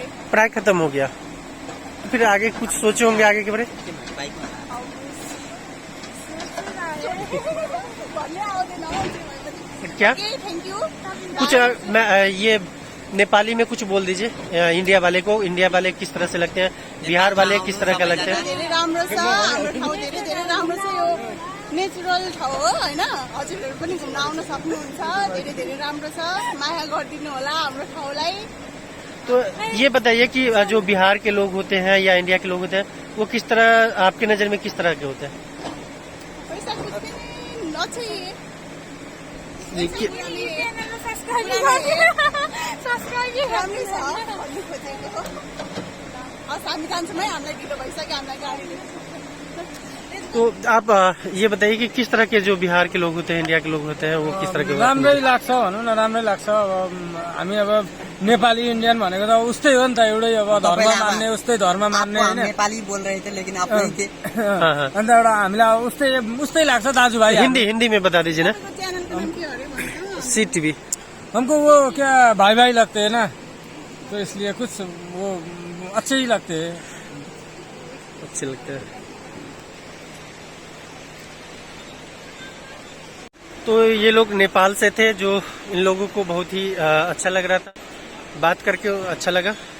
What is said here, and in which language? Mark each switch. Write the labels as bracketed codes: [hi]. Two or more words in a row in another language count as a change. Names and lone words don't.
[hi] पढ़ाई खत्म हो गया, फिर आगे कुछ सोचे होंगे आगे के बारे? बाइक में। क्या [en] thank you. [hi] कुछ ये नेपाली में कुछ बोल दीजिए। इंडिया वाले को, इंडिया वाले किस तरह से लगते हैं, बिहार वाले किस तरह का लगते हैं? [ne] धेरै राम्रो छ, हाम्रो ठाउँ धेरै धेरै राम्रो छ। यो नेचुरल ठाउँ हो होइन, हजुरहरू पनि घुम्न आउन सक्नुहुन्छ। धेरै धेरै राम्रो छ, माया गरिदिनु होला हाम्रो ठाउँलाई। [hi] तो ये बताइए कि जो बिहार के लोग होते हैं या इंडिया के लोग होते हैं, वो किस तरह आपके नजर में किस तरह के होते हैं? पैसा कुछ भी नचाहिए। देखिए [ne] राम्रै छ भन्नु खोजेको। हस् हामी जान्छौँ है, हामीलाई ढिलो भइसक्यो, हामीलाई गाडी दिनु। [hi] तो आप ये बताइए कि किस तरह के जो बिहार के लोग होते हैं, इंडिया के लोग होते हैं, वो किस तरह के होते हैं? [ne] राम्रै लाग्छ भनौँ न, राम्रै लाग्छ। अब हामी अब नेपाली इन्डियन भनेको त उस्तै हो नि त, एउटै अब धर्म मान्ने, उस्तै धर्म मान्ने [hi] आप [ne] होइन। [hi] नेपाली बोल रहे थे लेकिन आप नहीं थे। हाँ हाँ। [ne] अन्त एउटा हामीलाई उस्तै लाग्छ दाजुभाइ। [hi] हिंदी में बता दीजिए ना। [ne] च्यानलको नाम के अरे भन्छ? सी टीवी। [hi] हमको वो क्या भाई भाई लगते हैं ना, तो इसलिए कुछ वो अच्छे ही लगते हैं। अच्छे लगते हैं। तो ये लोग नेपाल से थे, जो इन लोगों को बहुत ही अच्छा लग रहा था, बात करके अच्छा लगा।